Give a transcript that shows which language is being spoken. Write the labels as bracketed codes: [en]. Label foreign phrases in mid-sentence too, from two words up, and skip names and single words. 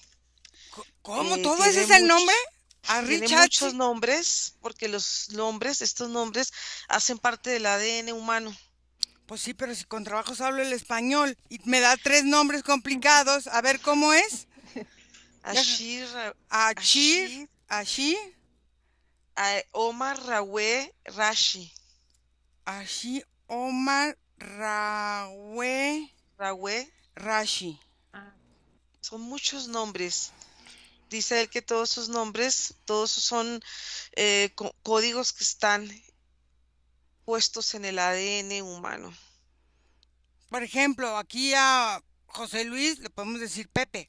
[es] ¿Cómo? ¿Todo ese Tiene es el nombre? tiene muchos Arichachi. nombres porque estos nombres hacen parte del ADN humano. Pues sí, pero si con trabajos hablo el español y me da 3 nombres complicados, a ver cómo es. Deja. Ashir, Achir, Ashir, Ashi, Omar Rawe Rashi. Ashi, Omar, Rawe, Rawe, Rashi. Ah, son muchos nombres. Dice él que todos sus nombres, todos son códigos que están puestos en el ADN humano. Por ejemplo, aquí a José Luis le podemos decir Pepe.